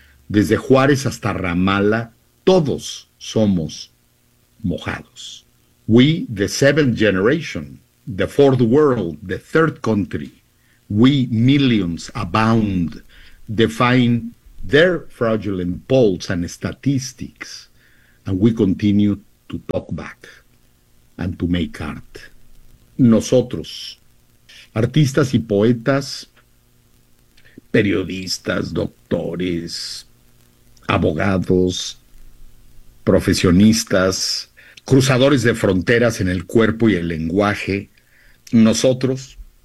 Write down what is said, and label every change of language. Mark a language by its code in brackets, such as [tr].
[es] Desde Juárez hasta Ramala, todos somos mojados. [en] We, the seventh generation, the fourth world, the third country, we millions abound, define their fraudulent polls and statistics, and we continue to talk back and to make art. [es] Nosotros, artistas y poetas, periodistas, doctores, abogados, profesionistas, cruzadores de fronteras en el cuerpo y el lenguaje, nosotros,